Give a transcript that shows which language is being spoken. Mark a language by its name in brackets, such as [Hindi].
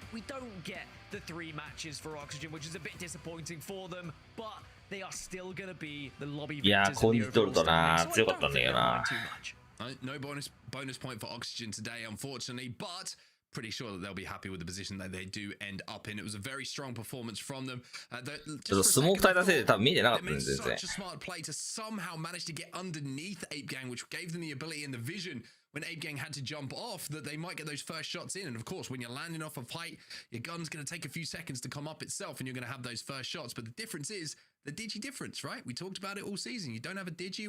[English] We don't get the 3 matches for Oxygen, which is a bit disappointing for them, but they are still going to be the lobby victors in the overall standings, so I don't think they'll mind too much. No bonus point for Oxygen today, unfortunately, but pretty sure that they'll be happy with the position that they do end up in. It was a very strong performance from them. [Japanese] ちょっとスモーク耐えたせいで多分見えてなかったんですよね。 [English] Such a smart play to somehow manage to get underneath Ape Gang, which gave them the ability and the vision when Ape Gang had to jump off that they might get those first shots in. And of course, when you're landing off a fight, your gun's going to take a few seconds to come up itself, and you're going to have those first shots. But the difference is the digi difference, right? We talked about it all season. You don't have a digi.